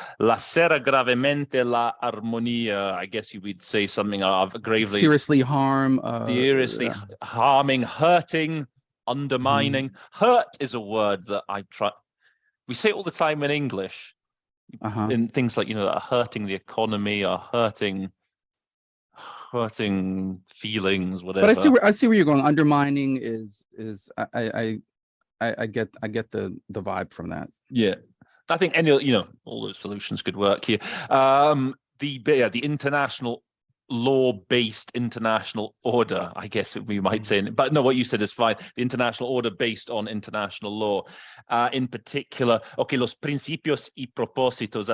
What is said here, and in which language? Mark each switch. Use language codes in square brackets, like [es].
[es] Lacera gravemente la armonía. [en] I guess you would say something of gravely. Seriously harm. Seriously harming, hurting, undermining. Hurt is a word that I try. We say it all the time in English. In things like, hurting the economy or hurting feelings, whatever. But I see where you're going. Undermining is I get the vibe from that. Yeah, I think all those solutions could work here. The international law-based international order, I guess we might say, but no, what you said is fine. The international order based on international law, in particular. [es] Okay, los principios y propósitos.